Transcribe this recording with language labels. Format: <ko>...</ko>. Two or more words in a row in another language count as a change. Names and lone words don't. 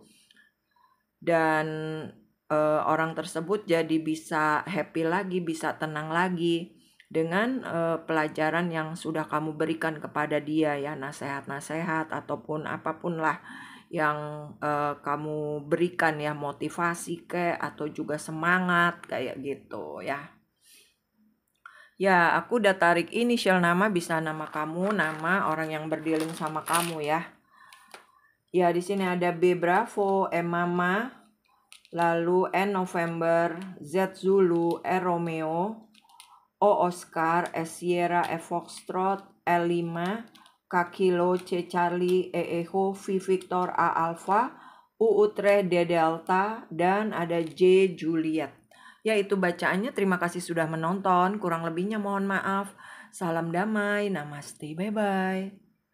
<id>Dan orang tersebut jadi bisa happy lagi, bisa tenang lagi dengan pelajaran yang sudah kamu berikan kepada dia ya, nasihat-nasihat ataupun apapun lah yang kamu berikan ya, motivasi atau juga semangat kayak gitu ya. Ya, aku udah tarik inisial nama, bisa nama kamu, nama orang yang berdealing sama kamu ya. Ya, di sini ada B Bravo, M Mama, lalu N November, Z Zulu, R Romeo, O Oscar, S Sierra, F Foxtrot, L5, K Kilo, C Charlie, E Echo, V Victor, A Alpha, U Utrecht, D Delta, dan ada J Juliet. Ya, itu bacaannya. Terima kasih sudah menonton. Kurang lebihnya mohon maaf. Salam damai. Namaste. Bye-bye.</id>